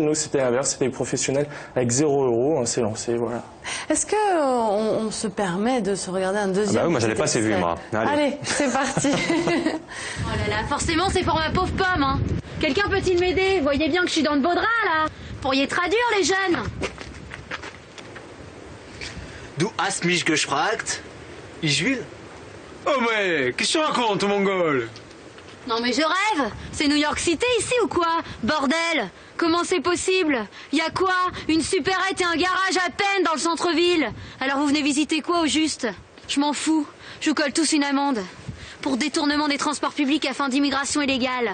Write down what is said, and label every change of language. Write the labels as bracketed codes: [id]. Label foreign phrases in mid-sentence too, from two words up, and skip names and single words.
[fr] Nous, c'était l'inverse, c'était les professionnels avec 0 €. On s'est lancé, voilà. Est-ce que on se permet de se regarder un deuxième? Bah oui, moi j'avais pas assez vu, moi. Allez, c'est parti. Oh là là, forcément c'est pour ma pauvre pomme, hein. Quelqu'un peut-il m'aider? Voyez bien que je suis dans de beaux draps, là. Pourriez traduire, les jeunes? [de] Du hast mich gefragt? Ich will. [fr] Oh mais, qu'est-ce que tu racontes, mongol? Non mais je rêve. C'est New York City ici ou quoi? Bordel. Comment c'est possible? Y a quoi? Une supérette et un garage à peine dans le centre-ville. Alors vous venez visiter quoi au juste? Je m'en fous. Je vous colle tous une amende. Pour détournement des transports publics à fin d'immigration illégale.